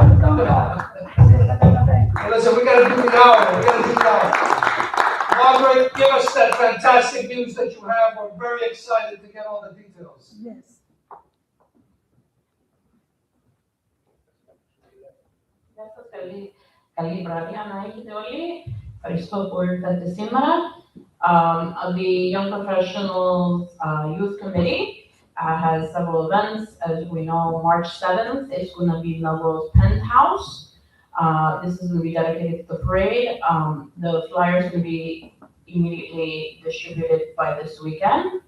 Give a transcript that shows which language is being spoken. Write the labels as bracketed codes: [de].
[el] Όλοι τον καταλαβαίνουν. [en] Listen, we gotta do it now. We gotta do it now. Margaret, give us that fantastic news that you have. We're very excited to get all the details. Yes. [el] Γεια σας, καλή βραδιά να έχετε όλοι. Ευχαριστώ που ήρθατε σήμερα. [en] The Young Professionals Youth Committee has several events. As we know, March 7th is going to be Melrose Penthouse. This is going to be dedicated to the parade. The flyers are going to be immediately distributed by this weekend.